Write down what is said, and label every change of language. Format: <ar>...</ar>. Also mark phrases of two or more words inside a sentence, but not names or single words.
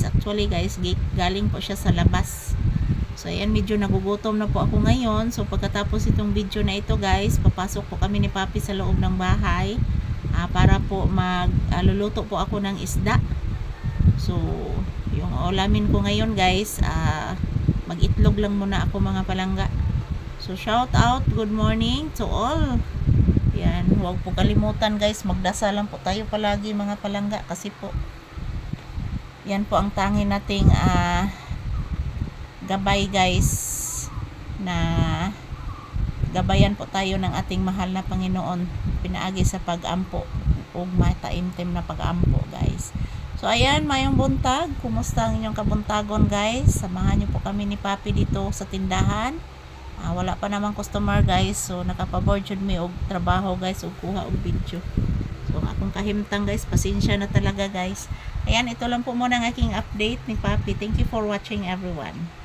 <tl>Actually guys, galing po siya sa labas. So ayan, medyo nagugutom na po ako ngayon. So pagkatapos itong video na ito guys, papasok po kami ni Papi sa loob ng bahay para po magluluto po ako ng isda. So yung ulamin ko ngayon guys, mag-itlog lang muna ako mga palangga.</tl> <en>So shout out, good morning to all.</en> <tl>Yan, huwag po kalimutan guys, magdasal lang po tayo palagi mga palangga kasi po yan po ang tangi nating gabay guys, na gabayan po tayo ng ating mahal na Panginoon</tl> <ceb>pinaagi sa pag-ampo ug mataimtim na pag-ampo</ceb> <tl>guys.</tl> <ceb>So ayan, mayong buntag, kumusta ang inyong kabuntagon guys?</ceb> <tl>Samahan niyo po kami ni Papi dito sa tindahan. Wala pa namang customer guys,</tl> <ceb>so nakapaboard jud mi og trabaho guys ug kuha og video. So akong kahimtang guys,</ceb> <tl>pasensya na talaga guys. Ayan, ito lang po muna ang aking update ni Papi.</tl> <en>Thank you for watching everyone.</en>